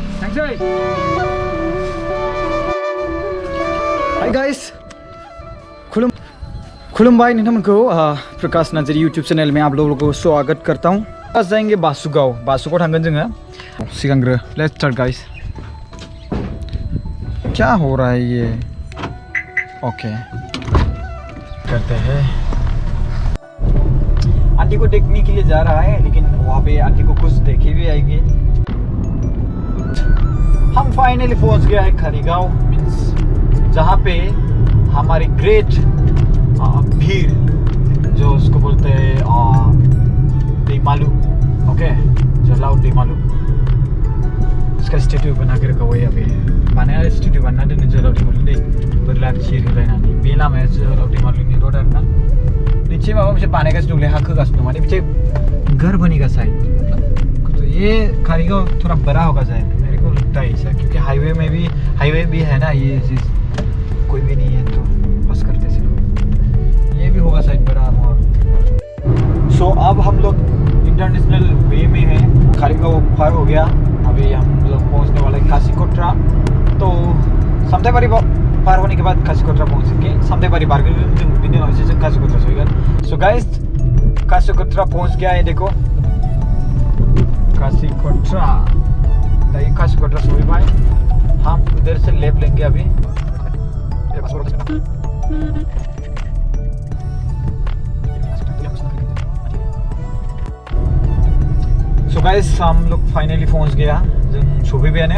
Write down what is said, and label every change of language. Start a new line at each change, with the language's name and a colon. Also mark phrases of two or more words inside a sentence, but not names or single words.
Bodo: थांसै।
English: hi guys,
Bodo: खुलुमबाय नोंथांमोनखौ
Hindi: प्रकाश नार्जारी यूट्यूब चैनल में आप लोगों को स्वागत करता हूँ। आज जाएंगे
Bodo: बासुगाव थांगोन जोङो। सिगांग्रो
English: let's start guys.
Hindi: क्या हो रहा है ये? ओके करते हैं। आंटी को देखने के लिए जा रहा है, लेकिन वहाँ पे आंटी को कुछ देखे भी आएगी। हम फाइनली पहुंच गया है खरीगांव, मीन्स जहाँ पे हमारी ग्रेट भीड़, जो उसको बोलते हैं देमालू, ओके, जलाउ देमालू, इसका स्टेट्यू बना के रखा हुआ है। अभी बनाया स्टेट्यू बना देने
Bodo: जलाउ देमालू दे बोरला चिर होलायनानै बे लामाया जलाउ देमालूनि रोड आरोना। नीचे माबा मोनसे बानायगासिनो दंलै, हा खोगासिनो दं, माने बिथिं
Hindi: घर बनेगा शायद। तो ये खरीगांव थोड़ा बड़ा होगा शायद, मेरे को लगता है ऐसा, क्योंकि हाईवे भी है ना, ये चीज़ कोई भी नहीं है तो बस करते से ये भी होगा शायद बड़ा मोड़। सो अब हम लोग
English: international way
Hindi: में हैं। खरीगांव पार हो गया, अभी हम लोग पहुंचने वाले कासीकोट्रा। तो सामथाइबारी पार होने के बाद कासीकोट्रा पहुंचेंगे।
Bodo: सामथाइबारी बारगोन जों बिनि उनावसो जों कासीकोट्रा सहैगोन।
Hindi: सो गाइस, कासीकोट्रा पहुंच गया है, देखो कासीकोट्रा।
Bodo: दाइए कासीकोट्रा सहैबाय।
Hindi: हम उधर से लेफ्ट लेंगे अभी। सो गाइस, हम लोग फाइनली पहुंच गया,
Bodo: जों सफैबायानो।